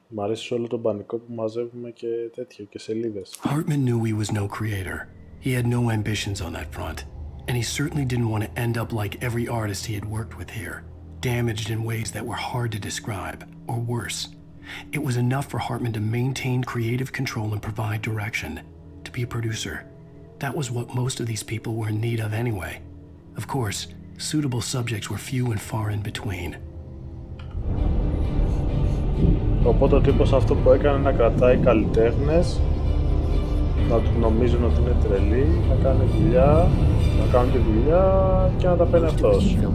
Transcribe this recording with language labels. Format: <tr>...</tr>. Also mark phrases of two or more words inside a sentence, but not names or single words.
<el>αρέσει όλο τον πανικό που μαζεύουμε και τέτοιο και σελίδες.</el> <en>Hartman knew he was no creator. He had no ambitions on that front. And he certainly didn't want to end up like every artist he had worked with here, damaged in ways that were hard to describe, or worse. It was enough for Hartman to maintain creative control and provide direction, to be a producer. That was what most of these people were in need of anyway. Of course, suitable subjects were few and far in between.</en> <el>Οπότε ο τύπος αυτό που έκανε να κρατάει καλλιτέχνες, να του νομίζουν ότι είναι τρελοί, να κάνει δουλειά, να κάνουν τη δουλειά και να τα παίρνει αυτός.</el>